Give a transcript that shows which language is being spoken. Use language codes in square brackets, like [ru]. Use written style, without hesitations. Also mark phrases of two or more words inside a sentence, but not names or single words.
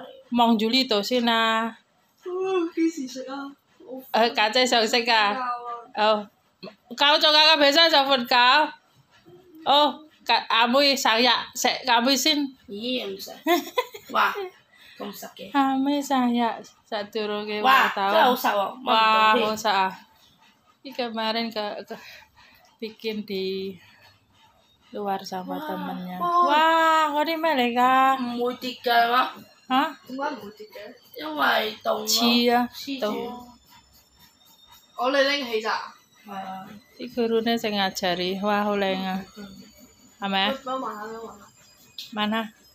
[yue] 望住呢度先啦。幾時食啊？家姐想食㗎。搞咗㗎，個皮箱就瞓覺。阿妹生日，食阿妹先。咦？唔食。哇！咁實嘅。阿妹生日 ， [id] satu lagi [yue] 哇！真係好 tahun。實喎。 Wah,好實啊！ [id] Ini kemarin bikin di luar sama temennya。 [yue] 哇！嗰啲咩嚟㗎？唔會跌㗎係嘛？嚇？點解唔會跌嘅？因為凍咯。黐啊！黐凍。住。我你拎起咋？係啊。啲 [id] gurunya ngajari， [yue] 哇！好靚啊！係咪啊？幫我問下，問下。